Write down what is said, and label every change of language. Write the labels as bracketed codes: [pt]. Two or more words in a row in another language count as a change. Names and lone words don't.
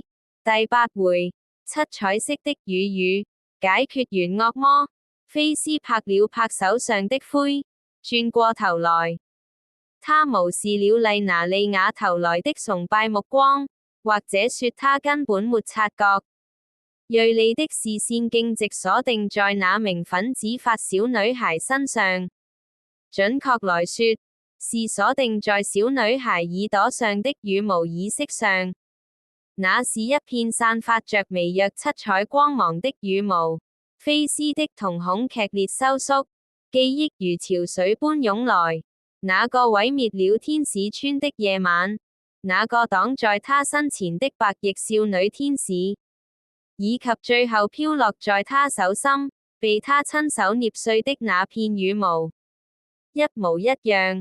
[zh] 第8回，七彩色的雨雨，解決完惡魔，菲斯拍了拍手上的灰，轉過頭來，他無視了麗娜莉亞投來的崇拜目光，或者說他根本沒察覺。銳利的視線徑直鎖定在那名粉紫髮小女孩身上，準確來說，是鎖定在小女孩耳朵上的羽毛耳飾上。那是一片散發着微弱七彩光芒的羽毛。菲斯的瞳孔劇烈收縮，記憶如潮水般湧來。那個毀滅了天使村的夜晚，那個擋在他身前的白翼少女天使，以及最後飄落在他手心，被他親手捏碎的那片羽毛，一模一樣。